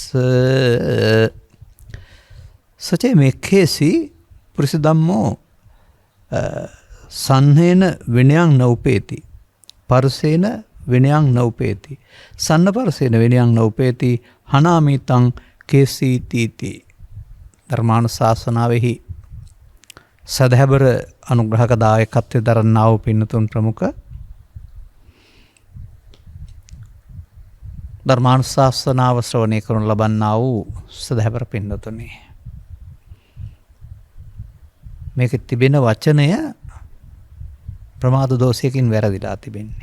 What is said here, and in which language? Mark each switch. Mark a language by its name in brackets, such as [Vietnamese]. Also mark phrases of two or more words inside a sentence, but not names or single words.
[Pali] සචේ මේ කේසි පුරිස ධම්මෝ සන්හේන විනයං නෝපේති පරසේන විනයං නෝපේති සන්න පරසේන විනයං නෝපේති හනාමිතං කේසීතිති [Sinhala] ධර්මානුශාසනාවෙහි සදහැබර අනුග්‍රහක දායකත්වයේ දරන්නා වූ පින්නතුන් ප්‍රමුඛ ධර්මානුශාසනාව ශ්‍රවණය කරනු ලබන්නා වූ සදහැබර පින්නතුනි මේක තිබෙන වචනය ප්‍රමාද දෝෂයකින් වැරදිලා තිබෙන්නේ.